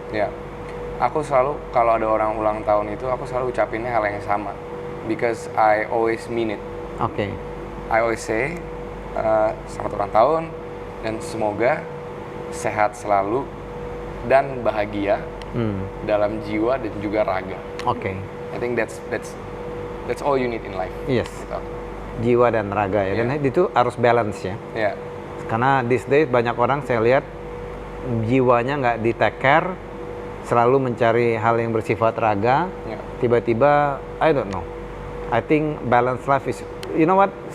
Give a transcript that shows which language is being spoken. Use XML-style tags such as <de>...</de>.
<id>Ya, aku selalu kalau ada orang ulang tahun itu, aku selalu ucapinnya hal yang sama.</id> <en>Because I always mean it. Oke. I always say,</en> <id>selamat ulang tahun, dan semoga sehat selalu dan bahagia dalam jiwa dan juga raga. Oke.</id> <en>I think that's all you need in life. Yes.</en> <id>Gitu. Jiwa dan raga ya. Dan itu harus balance ya.</id> <en>Yeah.</en> <id>Karena</id> <en>these days</en> <id>banyak orang saya lihat jiwanya nggak di take care, selalu mencari hal yang bersifat raga. Tiba-tiba,</id> <en>I don't know. I think balance life is, you know what?</en>